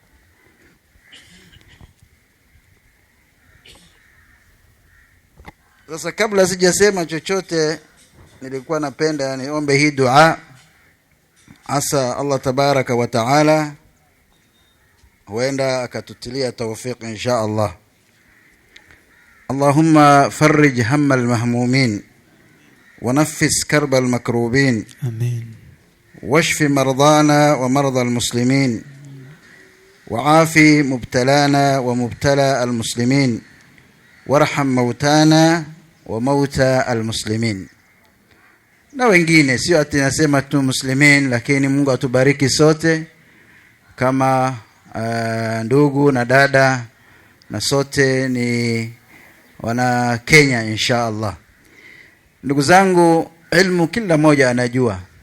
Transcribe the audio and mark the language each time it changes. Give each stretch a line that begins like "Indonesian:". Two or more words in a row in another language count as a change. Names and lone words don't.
Swahili: Sasa kabla sijasema chochote, nilikuwa napenda niombe hii dua, asa Allah
Arabic: تبارك وتعالى
Swahili: huenda akatutilia tawfiq
Arabic: إن شاء الله. اللهم فرج هم المهمومين ونفس كرب المكروبين، آمين. واشف مرضانا ومرضى المسلمين، وعافي مبتلانا ومبتلى المسلمين، وارحم موتانا وموتى المسلمين.
Swahili: na wengine, sio ati nasema tu muslimin, lakini Mungu atubariki sote kama ndugu na dada, na sote ni wana Kenya
Arabic: إن شاء الله.
Swahili: Ndugu zangu, ilmu kila moja anajua.